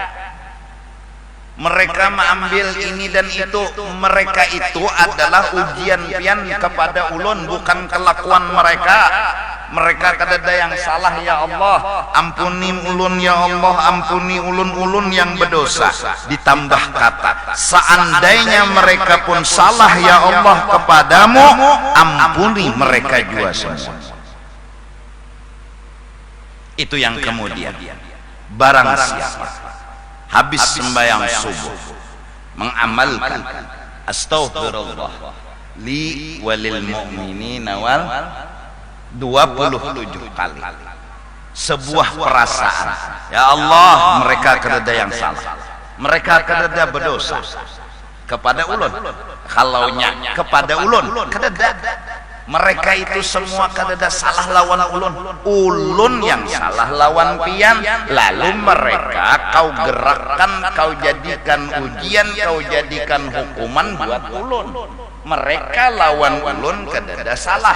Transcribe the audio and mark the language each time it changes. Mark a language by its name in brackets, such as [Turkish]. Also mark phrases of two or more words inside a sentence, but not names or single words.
[Indonesian] Mereka mengambil ini dan itu, mereka itu adalah ujian pian kepada ulun, bukan kelakuan mereka. Mereka kadada yang salah, ya Allah, ampuni ulun ya Allah, ampuni ulun-ulun yang berdosa. Ditambah kata, seandainya mereka pun salah ya Allah kepadamu, ampuni mereka juga semua. Itu yang kemudian, barang siapa habis sembahyang subuh mengamalkan [Arabic] أستغفر الله لي وللمؤمنين و [Indonesian] 27 kali, sebuah perasaan, ya Allah, mereka kadada yang salah, mereka kadada berdosa kepada ulun, kalaunya kepada ulun kadada, mereka itu semua kadada salah lawan ulun yang salah lawan pian, lalu mereka kau gerakkan, kau jadikan ujian, kau jadikan hukuman buat ulun, mereka lawan ulun kadada salah.